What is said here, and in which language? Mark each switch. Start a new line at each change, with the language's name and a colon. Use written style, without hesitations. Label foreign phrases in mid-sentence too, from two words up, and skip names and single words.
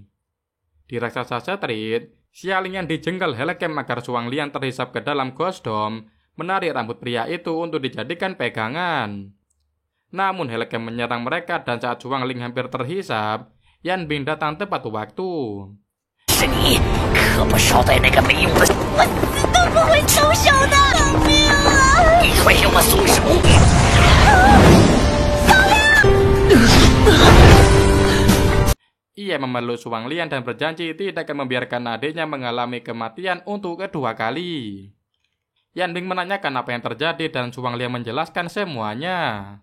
Indonesian: Di Raksasa Street, Xia Ling yang dijengkel Helekem agar Suang Lian terhisap ke dalam Ghost Dome menarik rambut pria itu untuk dijadikan pegangan. Namun Helekem menyerang mereka dan saat Suang Ling hampir terhisap, Yan Bing datang tepat waktu.
Chinese: 是你，可不少在那个没用的，我死都不会松手的！救命啊！你会让我松手？
Indonesian: Ia memeluk Suang Lian dan berjanji tidak akan membiarkan adiknya mengalami kematian untuk kedua kali. Yan Bing menanyakan apa yang terjadi dan Suang Lian menjelaskan semuanya.